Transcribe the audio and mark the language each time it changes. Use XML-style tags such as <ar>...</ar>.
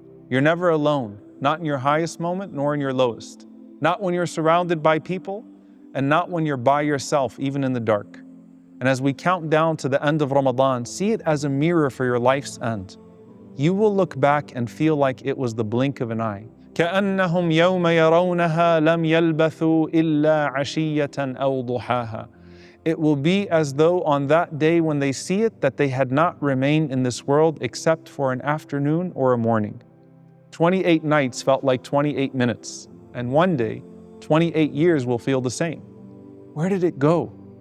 <en>You're never alone, not in your highest moment nor in your lowest. Not when you're surrounded by people, and not when you're by yourself, even in the dark. And as we count down to the end of Ramadan, see it as a mirror for your life's end. You will look back and feel like it was the blink of an eye.</en> <ar>كأنهم يوم يرونها لم يلبثوا إلا عشية أو ضحاها.</ar> <en>It will be as though on that day when they see it, that they had not remained in this world except for an afternoon or a morning. 28 nights felt like 28 minutes, and one day, 28 years will feel the same. Where did it go?</en>